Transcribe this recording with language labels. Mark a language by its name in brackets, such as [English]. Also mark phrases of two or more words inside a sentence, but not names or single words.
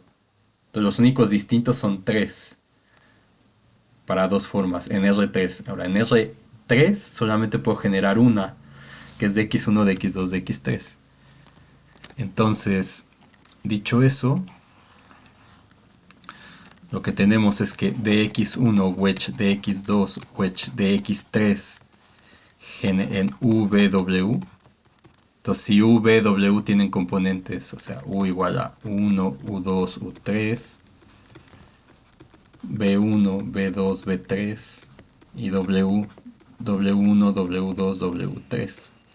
[Spanish] Entonces los únicos distintos son 3 para dos formas en R3. Ahora en R3 solamente puedo generar una, que es dx1, dx2, dx3. Entonces, dicho eso, lo que tenemos es que dx1 wedge dx2 wedge dx3 en vw. Entonces si vw tienen componentes, o sea, u igual a 1, u2, u3, b1, b2, b3 y w1, w2, w3.